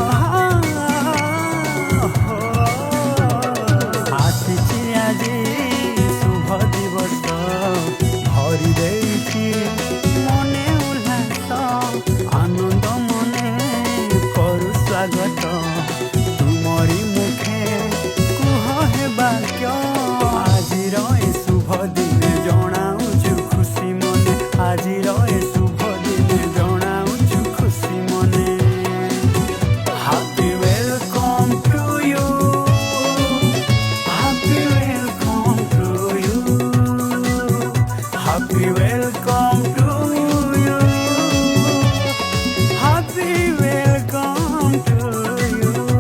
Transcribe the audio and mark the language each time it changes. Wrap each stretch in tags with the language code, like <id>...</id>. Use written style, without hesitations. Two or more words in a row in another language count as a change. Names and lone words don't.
<or>ଆସିଛି ଆଜି ଶୁଭ ଦିବସ ଭରି ଦେଇଛି ମନେ ଉଲ୍ଲାସ ଆନନ୍ଦ ମନେ କରୁ ସ୍ୱାଗତ ତୁମରି ମୁଖେ କୁହ ହେ ବାକ୍ୟ। ଆଜିର ଏ ଶୁଭ ଦିନ ଜଣାଉଛୁ ଖୁସି ମନେ ଆଜିର ଏ ଶୁଭ ଦିନ ଜଣାଉଛୁ ଖୁସି ମନେ।</or> <en>Happy welcome to you. Happy welcome to you. Happy welcome to you. Happy welcome to you.</en>